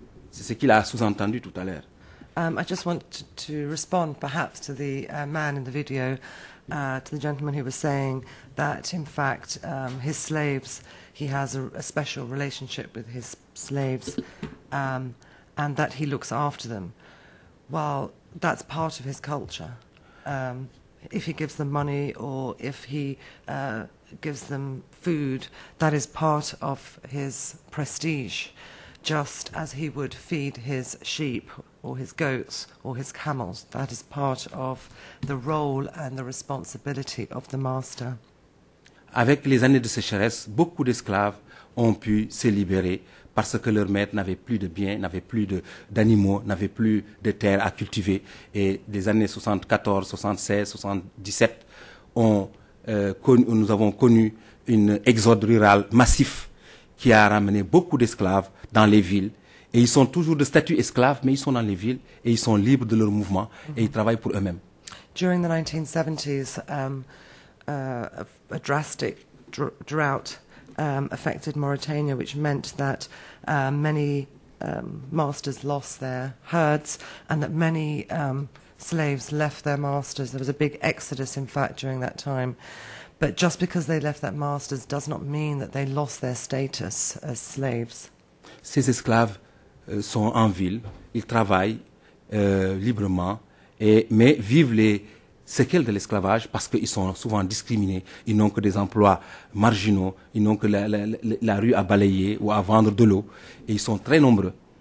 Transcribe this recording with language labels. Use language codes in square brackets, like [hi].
[fr] C'est ce qu'il a sous-entendu tout à l'heure. [en] I just want to respond perhaps to the man in the video, to the gentleman who was saying that in fact his slaves, he has a special relationship with his slaves and that he looks after them. Well, that's part of his culture. If he gives them money or if he gives them food, that is part of his prestige, just as he would feed his sheep or his goats or his camels. That is part of the role and the responsibility of the master. [fr] avec les années de sécheresse, beaucoup d'esclaves ont pu se libérer parce que leurs maîtres n'avaient plus de biens, n'avaient plus d'animaux, n'avaient plus de terres à cultiver. Et des années 74, 76, 77, nous avons connu un exode rural massif qui a ramené beaucoup d'esclaves dans les villes. Et ils sont toujours de statut esclaves, mais ils sont dans les villes et ils sont libres de leur mouvement et ils travaillent pour eux-mêmes. [en] During the 1970s, a drastic drought affected Mauritania, which meant that many masters lost their herds and that many slaves left their masters. There was a big exodus, in fact, during that time. But just because they left their masters does not mean that they lost their status as slaves. [fr] Ces esclaves sont en ville, ils travaillent librement, mais vivent les séquelles de l'esclavage parce qu'ils sont souvent discriminés. Ils n'ont que des emplois marginaux, ils n'ont que la rue à balayer ou à vendre de l'eau. Et ils sont très nombreux.